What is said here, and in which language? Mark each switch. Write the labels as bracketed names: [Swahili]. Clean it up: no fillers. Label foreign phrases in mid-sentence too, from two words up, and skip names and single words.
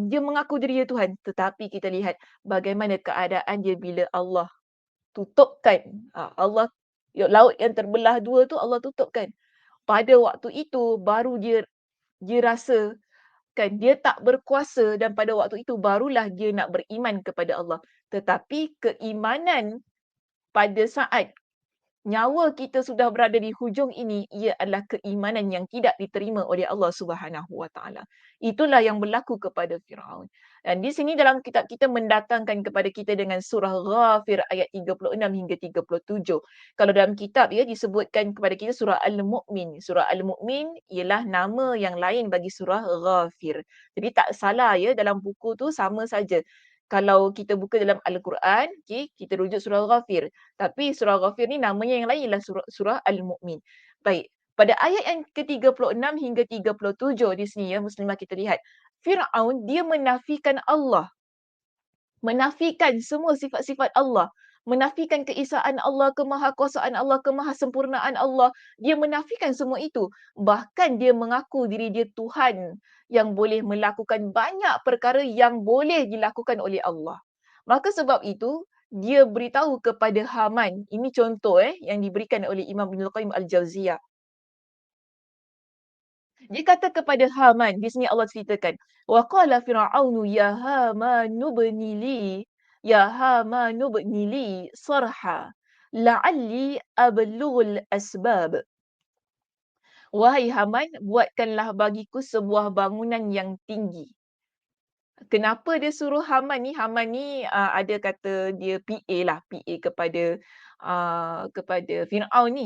[Malay] Dia mengaku diri dia Tuhan. Tetapi kita lihat bagaimana keadaan dia bila Allah tutupkan. Laut yang terbelah dua tu Allah tutupkan. Pada waktu itu baru dia rasa kan dia tak berkuasa, dan pada waktu itu barulah dia nak beriman kepada Allah. Tetapi keimanan pada saat nyawa kita sudah berada di hujung ini, ia adalah keimanan yang tidak diterima oleh Allah [Arabic] سبحانه وتعالى. [Malay] Itulah yang berlaku kepada Firaun. Dan di sini dalam kitab kita mendatangkan kepada kita dengan surah Ghafir ayat 36 hingga 37. Kalau dalam kitab ya disebutkan kepada kita surah Al-Mu'min. Surah Al-Mu'min ialah nama yang lain bagi surah Ghafir. Jadi tak salah ya, dalam buku tu sama saja. Kalau kita buka dalam Al-Quran, okay, kita rujuk surah Ghafir. Tapi surah Ghafir ni namanya yang lain ialah surah Al-Mu'min. Baik, pada ayat yang ke-36 hingga 37 di sini ya muslimah, kita lihat Firaun dia menafikan Allah, menafikan semua sifat-sifat Allah, menafikan keesaan Allah, kemahakuasaan Allah, kemahasempurnaan Allah. Dia menafikan semua itu. Bahkan dia mengaku diri dia Tuhan yang boleh melakukan banyak perkara yang boleh dilakukan oleh Allah. Maka sebab itu, dia beritahu kepada Haman. Ini contoh yang diberikan oleh Imam Ibn Al-Qayyim Al-Jawziyah. Dia kata kepada Haman, di sini Allah ceritakan, [Arabic] وقال فرعون يا هامان ابن لي يا هامان ابن لي صرحا لعلي أبلغ الأسباب. [Malay] Wahai Haman, buatkanlah bagiku sebuah bangunan yang tinggi. Kenapa dia suruh Haman ni? Haman ni ada kata dia PA lah, PA kepada Firaun ni.